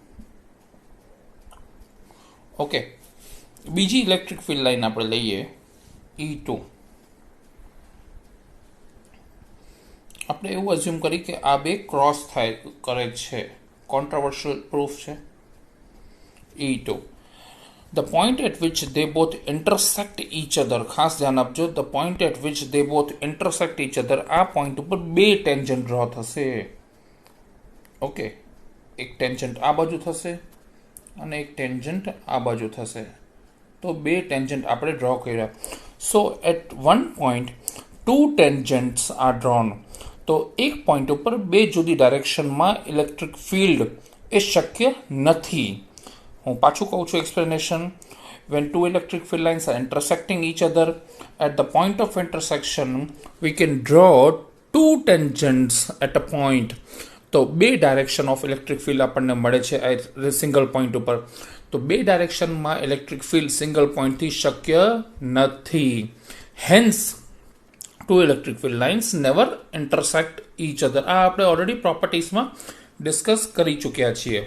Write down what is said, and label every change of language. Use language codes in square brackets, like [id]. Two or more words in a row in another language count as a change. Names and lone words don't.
[gu] ઓકે, બીજી [en] electric field line [gu] આપણે લઈએ E2. આપણે એવું અઝ્યુમ કરી કે આ બે ક્રોસ કરે છે. [en] controversial proof [gu] છે. E2. [en] The point at which they both intersect each other, [gu] ખાસ ધ્યાન આપજો, [en] the point at which they both intersect each other, [gu] આ પોઈન્ટ ઉપર બે ટેન્જન્ટ ડ્રો થશે. ઓકે, એક ટેન્જન્ટ આ બાજુ થશે અને એક ટેન્જન્ટ આ બાજુ થશે. તો બે ટેન્જન્ટ આપણે ડ્રો કર્યા. [en] so at one point two tangents are drawn. [gu] તો એક પોઈન્ટ ઉપર બે જુદી ડાયરેક્શનમાં [en] electric field [gu] એ શક્ય નથી. હું પાછું કહું છું એક્સપ્લેનેશન. [en] when two electric field lines are intersecting each other, at the point of intersection we can draw two tangents at a point. [gu] તો બે [en] direction of electric field [gu] આપણને મળે છે [en] single point [gu] ઉપર. તો બે ડાયરેક્શનમાં [en] electric field [gu] સિંગલ પોઈન્ટથી શક્ય નથી. [en] hence two electric field lines never intersect each other. [gu] આ આપણે ઓલરેડી પ્રોપર્ટીઝમાં ડિસ્કસ કરી ચૂક્યા છીએ.